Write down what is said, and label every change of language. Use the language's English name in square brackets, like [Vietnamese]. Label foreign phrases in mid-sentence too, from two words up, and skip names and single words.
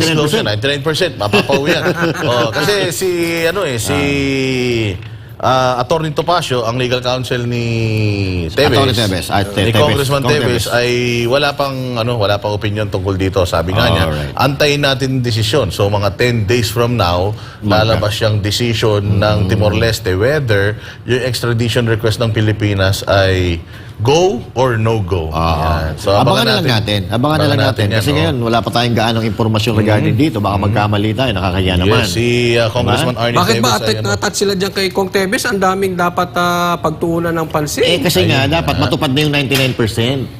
[English] Case close [Filipino] yan, 99%. Mapapauwi yan. Kasi Attorney Topacio, ang [English] legal counsel [Filipino] ni Tevez, Attorney Tevez. ni Congressman Tevez. Tevez, ay wala pang opinion tungkol dito. Sabi nga niya, Alright. antayin natin desisyon. [English] So mga 10 days from now, [Filipino] lalabas yung decision ng Timor-Leste whether yung extradition request ng Pilipinas ay [English] go or no go. [Filipino] Yan. So Abangan na lang natin. Abangan na lang natin. yan, Kasi ngayon, wala pa tayong gaanong impormasyon regarding dito. Baka magkamali tayo. Nakakaya naman. Yes, si Congressman Arnie Bakit Tevez ba ay, attach sila dyan kay Kong Tevez? Ang daming dapat pagtuunan ng pansin. Kasi nga, dapat matupad na yung 99%.